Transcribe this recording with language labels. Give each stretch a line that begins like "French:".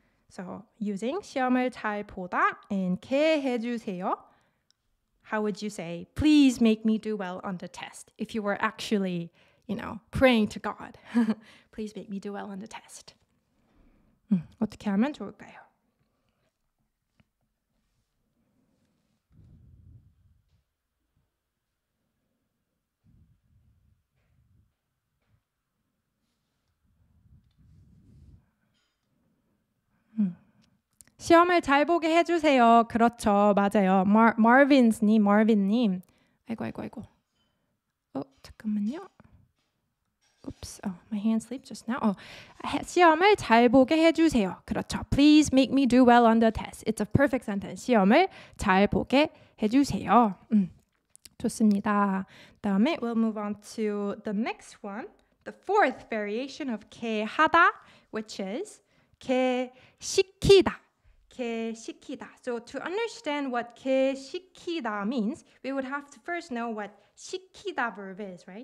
English: So using 시험을 잘 보다 and 게 해주세요 how would you say, please make me do well on the test? If you were actually, praying to God. Please make me do well on the test.
Korean: 어떻게 하면 좋을까요? 시험을 잘 보게 해주세요. 그렇죠. 맞아요. 마빈님. 아이고. 잠깐만요. Oops.
English: My hand slipped just now.
Korean: 시험을 잘 보게 해주세요. 그렇죠.
English: Please make me do well on the test. It's a perfect sentence.
Korean: 시험을 잘 보게 해주세요. 좋습니다. 다음에
English: we'll move on to the next one. The fourth variation of 게 하다, which is 게 시키다.
Korean: 게 시키다.
English: So to understand what 게 시키다 means, we would have to first know what 시키다 verb is, right?